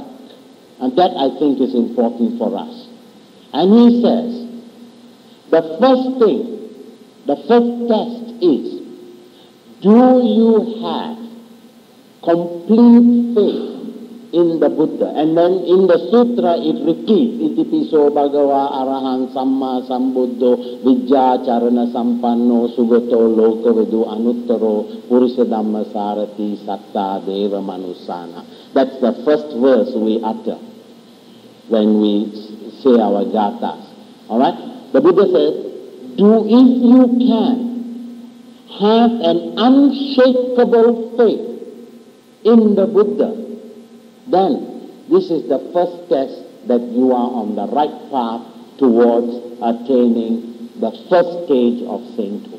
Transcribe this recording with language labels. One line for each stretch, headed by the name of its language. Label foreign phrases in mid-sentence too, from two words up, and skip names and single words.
English: And that, I think, is important for us. And he says, the first thing, the first test is, do you have complete faith in the Buddha? And then in the sutra it repeats,
Pali: Itipiso Bhagava Arahang Samma Sambuddho Vijaya Charana Sampanno Sugato Lokavedu Anuttaro Purusha Dhamma Sarati Satta Deva Manusana.
English: That's the first verse we utter when we say our gathas. Alright? The Buddha says, if you can, have an unshakable faith in the Buddha, then this is the first test that you are on the right path towards attaining the first stage of sainthood.